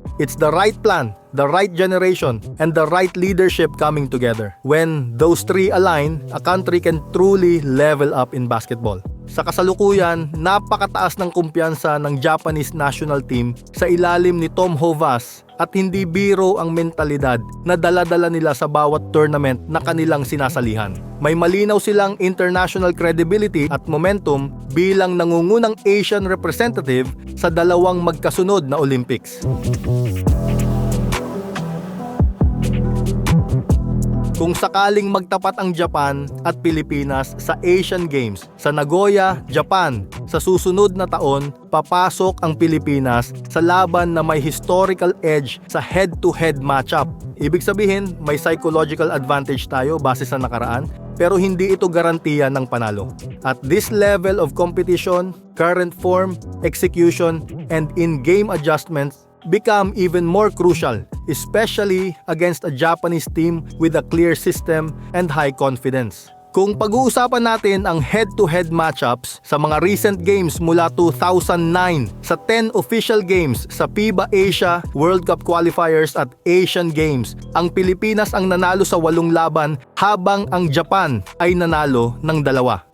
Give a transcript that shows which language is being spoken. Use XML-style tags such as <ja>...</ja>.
<en>It's the right plan, the right generation, and the right leadership coming together. When those three align, a country can truly level up in basketball.</en> <tl>Sa kasalukuyan, napakataas ng kumpiyansa ng Japanese national team sa ilalim ni Tom Hovas at hindi biro ang mentalidad na dala-dala nila sa bawat tournament na kanilang sinasalihan. May malinaw silang international credibility at momentum bilang nangungunang Asian representative sa dalawang magkasunod na Olympics. Kung sakaling magtapat ang Japan at Pilipinas sa Asian Games sa Nagoya, Japan, sa susunod na taon, papasok ang Pilipinas sa laban na may historical edge sa head-to-head matchup. Ibig sabihin, may psychological advantage tayo base sa nakaraan, pero hindi ito garantiya ng panalo.</tl> <en>At this level of competition, current form, execution, and in-game adjustments become even more crucial, especially against a Japanese team with a clear system and high confidence.</en> <tl>Kung pag-uusapan natin ang head-to-head matchups sa mga recent games mula 2009 sa 10 official games sa FIBA Asia World Cup Qualifiers at Asian Games, ang Pilipinas ang nanalo sa 8 laban habang ang Japan ay nanalo ng 2.</tl>